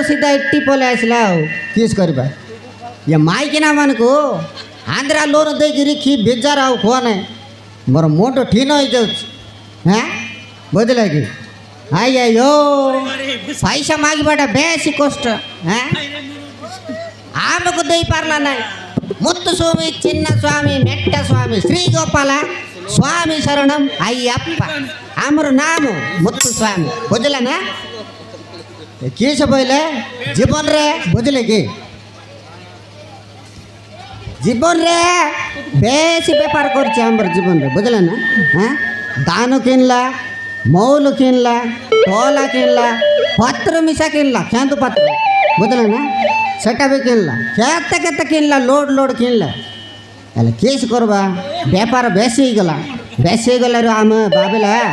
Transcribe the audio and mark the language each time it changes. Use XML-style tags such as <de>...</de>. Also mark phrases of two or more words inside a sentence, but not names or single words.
<or>ସିଧା ଏଠି ପଳେଇ ଆସିଲା ଆଉ କିସ୍ କରିବା ଏ ମାଇକିନା ମାନଙ୍କୁ ଆନ୍ଧ୍ରା ଲୋନ୍ ଦେଇକିରି କି ବେଜାର ଆଉ କୁହ ନାହିଁ ମୋର ମୁଣ୍ଡ ଠିନ ହେଇଯାଉଛି ବୁଝିଲେ କି ଆಯ್ಯಯ್ಯೋ ପଇସା ମାଗିବାଟା ବେଶୀ କଷ୍ଟ ଆମକୁ ଦେଇପାରିଲା ନାହିଁ ಮುತ್ತುಸ್ವಾಮಿ ಚಿನ್ನಸ್ವಾಮಿ ಮೆಟ್ಟಸ್ವಾಮಿ ಶ್ರೀ ಗೋಪಾಲ ಸ್ವಾಮಿ ಶರಣಂ ಅಯ್ಯಪ್ಪ ଆମର ନାମ ମୁତୁସ୍ୱାମୀ ବୁଝିଲେ ନା କିଏ ସେ ବୋଇଲେ ଜୀବନରେ ବୁଝିଲେ କି ଜୀବନରେ ବେଶୀ ବେପାର କରୁଛି ଆମର ଜୀବନରେ ବୁଝିଲେ ନା ଦାନ କିଣିଲା ମଉଲ କିଣିଲା ଟୋଲା କିଣିଲା ପତ୍ର ମିଶା କିଣିଲା କେନ୍ଦୁ ପତ୍ର ବୁଝିଲେ ନା ସେଟା ବି କିଣିଲା କେତେ କେତେ କିଣିଲା ଲୋଡ଼ କିଣିଲା ହେଲେ କିସ୍ କରିବା ବେପାର ବେଶୀ ହେଇଗଲାରୁ ଆମେ ଭାବିଲା</or>